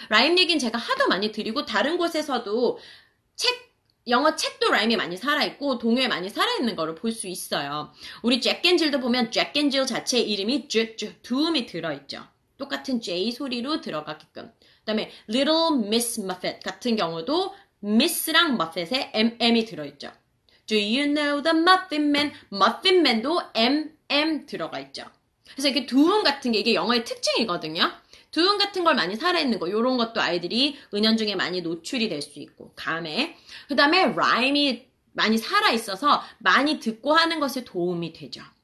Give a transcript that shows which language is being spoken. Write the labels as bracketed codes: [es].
[ko] 라임 얘기는 제가 하도 많이 드리고 다른 곳에서도 영어 책도 라임이 많이 살아있고 동요에 많이 살아있는 거를 볼 수 있어요. 우리 잭 앤 질도 보면 잭 앤 질 자체의 이름이 두음이 들어있죠. 똑같은 J 소리로 들어가게끔. 그 다음에 Little Miss Muffet 같은 경우도 Miss랑 Muffet에 MM이 들어있죠. [en] Do you know the Muffin Man? [ko] Muffin Man도 MM 들어가 있죠. 그래서 이렇게 두음 같은 게 이게 영어의 특징이거든요. 두음 같은 걸 많이 살아있는 거, 요런 것도 아이들이 은연중에 많이 노출이 될 수 있고, 감에. 그 다음에 라임이 많이 살아있어서 많이 듣고 하는 것에 도움이 되죠.